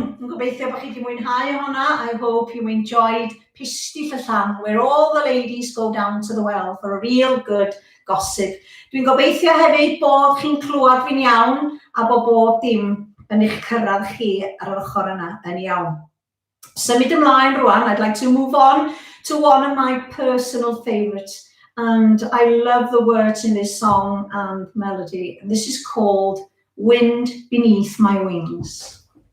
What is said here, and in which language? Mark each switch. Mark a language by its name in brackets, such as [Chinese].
[Welsh] gobeithio bod chi wedi mwynhau honna. [English] I hope you enjoyed Pisti Llanllan, where all the ladies go down to the well for a real good gossip. [Welsh] Dwi'n gobeithio hefyd bod chi'n clywed fi'n iawn a bod bob dim yn eich cyrraedd chi ar yr ochr yna yn iawn. Symud ymlaen rwan, [English] I'd like to move on to one of my personal favourites. And I love the words in this song and melody. And this is called Wind Beneath My Wings.